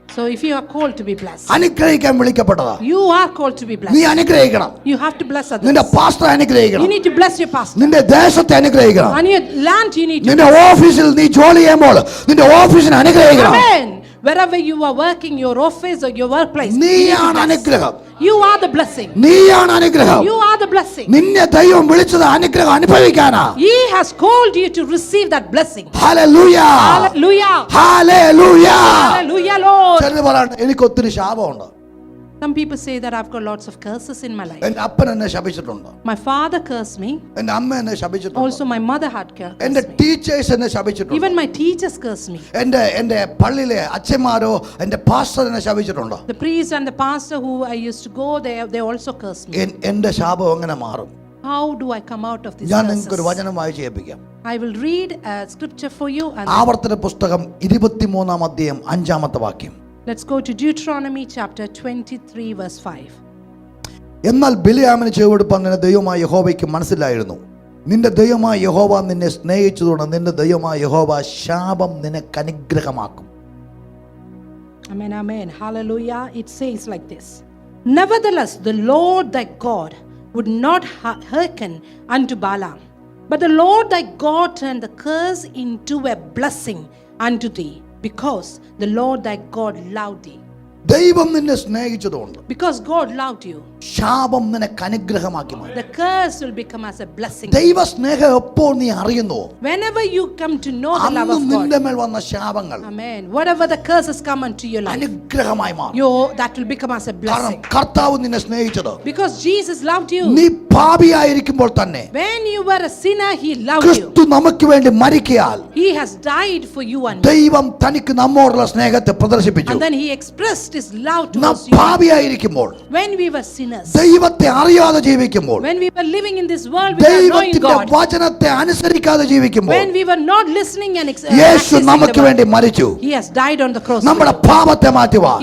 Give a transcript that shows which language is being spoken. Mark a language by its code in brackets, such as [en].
[en] So if you are called to be blessed, [ml] അനുഗ്രഹിക്കാൻ വിളിക്കപ്പെട്ടതാ. [en] you are called to be [ml] നീ [en] blessed. [ml] അനുഗ്രഹിക്കണം. [en] You have to bless others. [ml] നിന്റെ pastor അനുഗ്രഹിക്കണം. [en] You need to bless your pastor. [ml] നിന്റെ ദേശത്തെ അനുഗ്രഹിക്കണം. [en] On your land you need to [ml] നിന്റെ ഓഫീസിൽ നീ ജോലി ചെയ്യുമ്പോൾ നിന്റെ ഓഫീസിനെ അനുഗ്രഹിക്കണം. [en] Amen. Wherever you are working, your office or your workplace, you need to [ml] നീയാണ് [en] bless. [ml] അനുഗ്രഹം. [en] You are the blessing. [ml] നീയാണ് അനുഗ്രഹം. [en] You are the blessing. [ml] നിന്നെ ദൈവം വിളിച്ചത് അനുഗ്രഹം അനുഭവിക്കാനാ. [en] He has called you to receive that blessing. [ml] Hallelujah. [en] Hallelujah. [ml] Hallelujah. [en] Hallelujah, Lord. [ml] ചിലർ പറയണ്ട എനിക്ക് ഒത്തിരി ശാപമുണ്ട്. [en] Some people say that I've got lots of curses in my life. [ml] എന്റെ അപ്പൻ എന്നെ ശപിച്ചിട്ടുണ്ട്. [en] My father cursed me. [ml] എന്റെ അമ്മ എന്നെ ശപിച്ചിട്ടുണ്ട്. [en] Also my mother had cursed [ml] എന്റെ [en] me. [ml] ടീച്ചേഴ്സ് എന്നെ ശപിച്ചിട്ടുണ്ട്. [en] Even my teachers cursed me. [ml] എന്റെ പള്ളിയിലെ അച്ഛന്മാരോ എന്റെ പാസ്റ്റർ എന്നെ ശപിച്ചിട്ടുണ്ട്. [en] The priest and the pastor who I used to go there, they also cursed me. [ml] എന്റെ ശാപം എങ്ങനെ മാറും? [en] How do I come out of this [ml] ഞാൻ [en] curses? [ml] നിങ്ങൾക്ക് ഒരു വചനം വായിച്ച് കേൾപ്പിക്കാം. [en] I will read a scripture for you and [ml] ആവർത്തന പുസ്തകം 23-ാം അധ്യായം 5-ാമത്തെ വാക്യം. [en] let's go to Deuteronomy chapter 23 verse 5. [ml] എന്നാൽ ബിലെയാമിന് ചെവിടുപ്പാൻ നിന്റെ ദൈവമായ യഹോവയ്ക്ക് മനസ്സിലായിരുന്നു. നിന്റെ ദൈവമായ യഹോവ നിന്നെ സ്നേഹിച്ചതുകൊണ്ട് നിന്റെ ദൈവമായ യഹോവ ശാപം നിനക്ക് അനുഗ്രഹമാക്കും. [en] Amen, amen. Hallelujah. It says like this. Nevertheless, the Lord thy God would not hearken unto Balaam, but the Lord thy God turned the curse into a blessing unto thee, because the Lord thy God loved thee. [ml] ദൈവം നിന്നെ സ്നേഹിച്ചതുകൊണ്ട് [en] Because God loved you, [ml] ശാപം നിനക്ക് അനുഗ്രഹമാക്കി മാറ്റി. [en] the curse will become as a blessing. [ml] ദൈവ സ്നേഹം എപ്പോൾ നീ അറിയുന്നു, [en] Whenever you come to know the love [ml] അന്ന് [en] of [ml] നിന്റെ [en] God, [ml] മേൽ വന്ന ശാപങ്ങൾ [en] amen, whatever the curses come unto your life, [ml] അനുഗ്രഹമായി മാറും. [en] that will become as a [ml] കാരണം [en] blessing. [ml] കർത്താവ് നിന്നെ സ്നേഹിച്ചത് [en] Because Jesus loved you. [ml] നീ പാപിയായിരിക്കുമ്പോൾ തന്നെ [en] When you were a sinner, he loved you. [ml] ക്രിസ്തു നമുക്ക് വേണ്ടി മരിക്കയാൽ [en] He has died for you and me. [ml] ദൈവം തനിക്ക് നമ്മോടുള്ള സ്നേഹത്തെ പ്രദർശിപ്പിച്ചു. [en] And then he expressed his love [ml] നാം [en] towards you. [ml] പാപിയായിരിക്കുമ്പോൾ, [en] When we were sinners, [ml] ദൈവത്തെ അറിയാതെ ജീവിക്കുമ്പോൾ, [en] when we were living in this world without knowing [ml] ദൈവത്തിന്റെ [en] God, [ml] വചനത്തെ അനുസരിക്കാതെ ജീവിക്കുമ്പോൾ [en] when we were not listening and [ml] Yeshu [en] practicing [ml] നമുക്ക് [en] the [ml] വേണ്ടി [en] word, [ml] മരിച്ചു. [en] he has died on the cross. [ml] നമ്മുടെ പാപത്തെ മാറ്റുവാൻ,